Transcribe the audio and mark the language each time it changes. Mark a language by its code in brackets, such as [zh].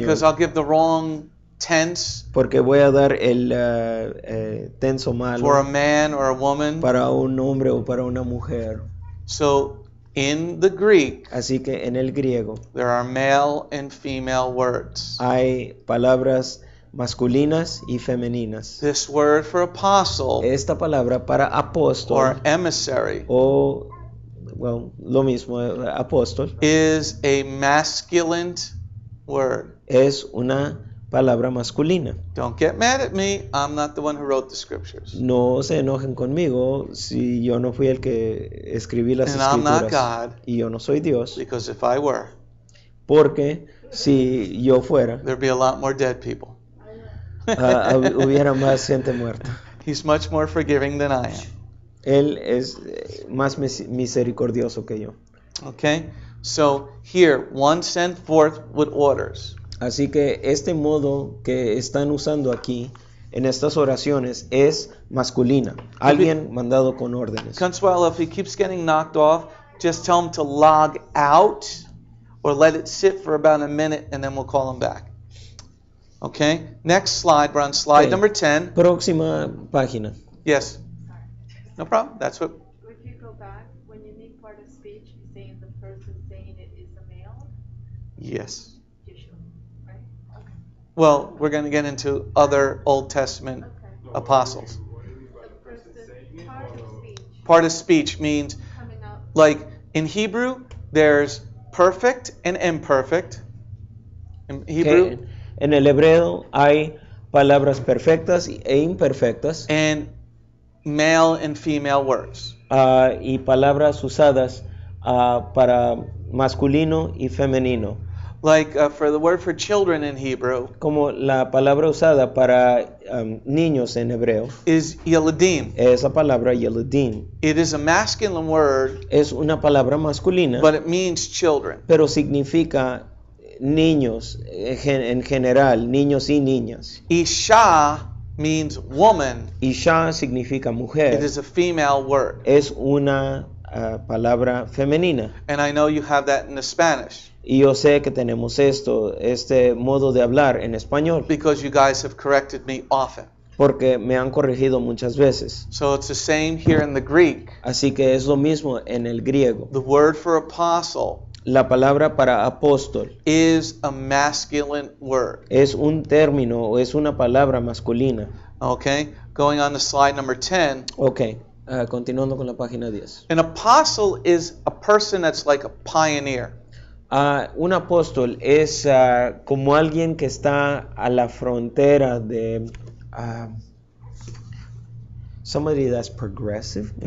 [en] Because I'll give the wrong tense [es] Porque voy a dar el tenso [en] for a [es] malo [en] man or a woman. [es] para un hombre o para una mujer. [en] So in the Greek, [es] Así que en el griego [en] there are male and female words. [es] hay palabras masculinas y femeninas. [en] This word for apostle [es] Esta palabra para [en] or [es] apóstol [en] emissary [es] o lo mismo, apóstol, [en] is a masculine word. [es] es una palabra masculina. [en] Don't get mad at me. I'm not the one who wrote the scriptures. [es] No se enojen conmigo si yo no fui el que escribí las [en] And I'm not [es] escrituras [en] God, [es] y yo no soy Dios, [en] because if I were, [es] porque si yo fuera, [en] there'd be a lot more dead people. [es] hubiera más gente muerta. [en] He's much more forgiving than I am. [es] Él es más misericordioso que yo. [en] Okay? So here, one sent forth with orders. [es] Así que este modo que están usando aquí en estas oraciones es masculina. Alguien mandado con órdenes. [en] Consuelo, if he keeps getting knocked off, just tell him to log out or let it sit for about a minute and then we'll call him back. Okay? Next slide. We're on slide Okay. number 10. [es] Próxima página. [en] Yes. No problem. That's what. If you go back, when you need part of speech, you're saying the person saying it is a male, Yes. Yeshua, right? Okay. Well, we're going to get into other Old Testament Okay. apostles. The person, part of speech, Part of speech means, coming out, like in Hebrew, there's perfect and imperfect. In Hebrew, [es] Que en el hebreo hay palabras perfectas e imperfectas [en] and male and female words. [es] y palabras usadas para masculino y femenino. [en] Like for the word for children in Hebrew [es] Como la palabra usada para niños en hebreo, [en] is yeladim. [es] esa palabra yeledim [en] It is a masculine word, [es] es una palabra masculina, [en] but it means children. [es] pero significa niños en general, niños y niñas. [en] Isha means woman. [es] Isha significa mujer. [en] It is a female word. [es] Es una palabra femenina. [en] And I know you have that in the Spanish [es] Y yo sé que tenemos este modo de hablar en español, [en] because you guys have corrected me often. [es] porque me han corregido muchas veces. [en] So it's the same here in the Greek. [es] Así que es lo mismo en el griego. [en] The word for apostle [es] La palabra para apóstol [en] is a masculine word. [es] es un término o es una palabra masculina. [en] Okay? Going on to slide number 10. [es] Ok, continuando con la página 10. [en] An apostle is a person that's like a pioneer. [es] Un apóstol es como alguien que está a la frontera de [en] somebody that's progressive. Maybe?